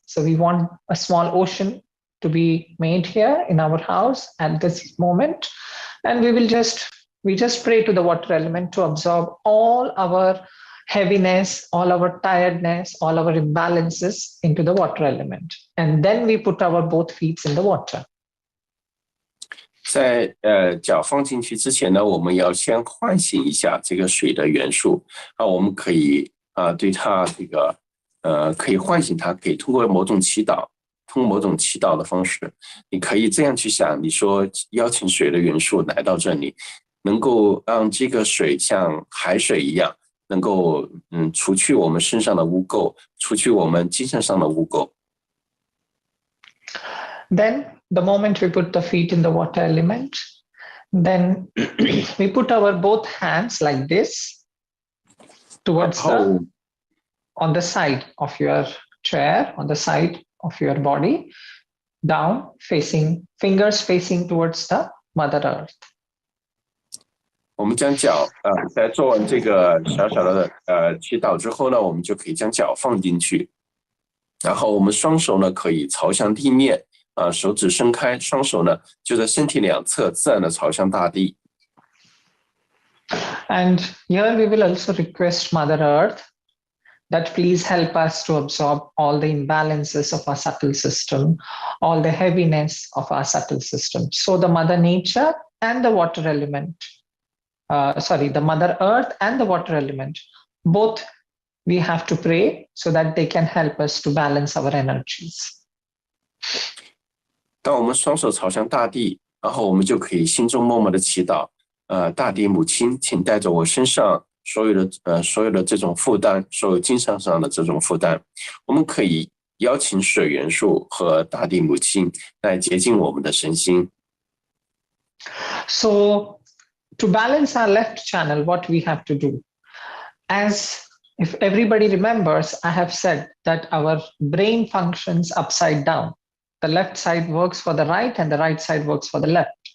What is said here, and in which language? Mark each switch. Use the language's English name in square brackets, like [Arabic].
[English] So we want a small ocean to be made here in our house at this moment. And we just pray to the water element to absorb all our heaviness, all our tiredness, all our imbalances into the water element. And then we put our both feet in the water. [Chinese] 在脚放进去之前呢，我们要先唤醒一下这个水的元素啊，我们可以对它这个可以唤醒它，可以通过某种祈祷，通过某种祈祷的方式，你可以这样去想，你说邀请水的元素来到这里，能够让这个水像海水一样，能够除去我们身上的污垢，除去我们精神上的污垢。 [English] Then the moment we put the feet in the water element, then we put our both hands like this towards on the side of your chair, on the side of your body, down facing, fingers facing towards the Mother Earth. [Chinese] 我们将脚在做完这个小小的祈祷之后呢，我们就可以将脚放进去，然后我们双手呢可以朝向地面。手指伸开，双手呢就在身体两侧自然的朝向大地。 [English] And here we will also request Mother Earth that please help us to absorb all the imbalances of our subtle system, all the heaviness of our subtle system. So the Mother Nature and the water element, the Mother Earth and the water element, both we have to pray so that they can help us to balance our energies. [Chinese] 当我们双手朝向大地，然后我们就可以心中默默的祈祷，大地母亲，请带着我身上所有的这种负担，所有精神上的这种负担，我们可以邀请水元素和大地母亲来洁净我们的身心。 [English] So to balance our left channel, what we have to do, as if everybody remembers, I have said that our brain functions upside down. The left side works for the right and the right side works for the left.